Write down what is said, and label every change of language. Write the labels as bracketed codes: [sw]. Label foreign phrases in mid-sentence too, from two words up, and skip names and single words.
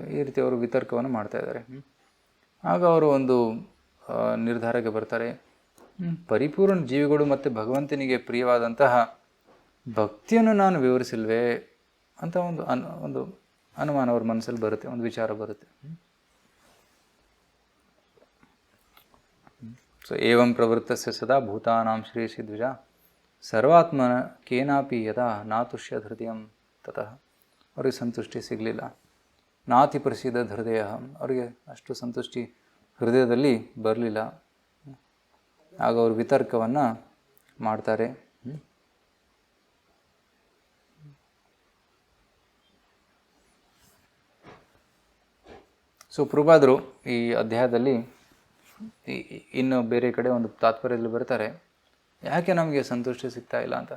[kn] ಈ ರೀತಿ ಅವರು ವಿತರ್ಕವನ್ನು ಮಾಡ್ತಾಯಿದ್ದಾರೆ. ಆಗ ಅವರು ಒಂದು ನಿರ್ಧಾರಕ್ಕೆ ಬರ್ತಾರೆ, ಪರಿಪೂರ್ಣ ಜೀವಿಗಳು ಮತ್ತು ಭಗವಂತನಿಗೆ ಪ್ರಿಯವಾದಂತಹ ಭಕ್ತಿಯನ್ನು ನಾನು ವಿವರಿಸಿಲ್ವೇ ಅಂತ ಒಂದು ಅನುಮಾನ ಅವ್ರ ಮನಸ್ಸಲ್ಲಿ ಬರುತ್ತೆ, ಒಂದು ವಿಚಾರ ಬರುತ್ತೆ. [sa] ಸೊ एवं प्रवृत्तस्य सदा भूतानां श्रेयसि द्विज सर्वात्मन केनापि यदा नातुष्य हृदयं ततः. [kn] ಅವರಿಗೆ ಸಂತುಷ್ಟಿ ಸಿಗಲಿಲ್ಲ. [sa] नाति प्रसिद्ध हृदय, [kn] ಅವರಿಗೆ ಅಷ್ಟು ಸಂತುಷ್ಟಿ ಹೃದಯದಲ್ಲಿ ಬರಲಿಲ್ಲ. ಆಗ ಅವರು ವಿತರ್ಕವನ್ನು ಮಾಡ್ತಾರೆ. ಸೊ ಪ್ರಭುಪಾದರು ಈ ಅಧ್ಯಾಯದಲ್ಲಿ ಇನ್ನು ಬೇರೆ ಕಡೆ ಒಂದು ತಾತ್ಪರ್ಯದಲ್ಲಿ ಬರ್ತಾರೆ, ಯಾಕೆ ನಮಗೆ ಸಂತುಷ್ಟಿ ಸಿಗ್ತಾ ಇಲ್ಲ ಅಂತ.